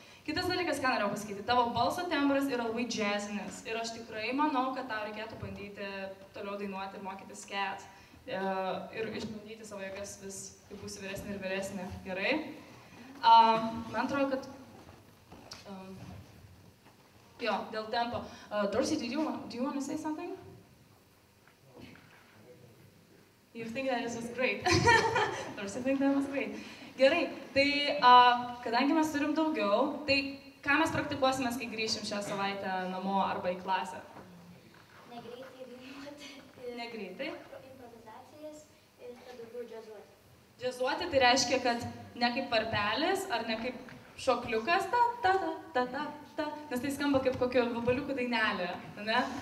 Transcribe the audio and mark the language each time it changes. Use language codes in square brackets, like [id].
[lt] Kitas dalykas, ką norėjau pasakyti, tavo balso tembras yra labai jazzinis ir aš tikrai manau, kad tau reikėtų bandyti toliau dainuoti ir mokytis scat ir išbandyti savo jėgas vis, kai būsi vyresnė ir vyresnė, gerai? Man atrodo, kad jo, dėl tempo. [en] Dorsey, do you want to say something? You think that this was great? Dorsey think that was great. [lt] Gerai, tai kadangi mes turim daugiau, tai ką mes praktikuosime, kai grįšim šią savaitę namo arba į klasę? Negreitai dainuoti. Negreitai? Improvizacijas ir tada daugiau džiazuoti. Džiazuoti tai reiškia, kad ne kaip varpelis ar ne kaip šokliukas, nes tai skamba kaip kokio vabaliukų dainelė, ne?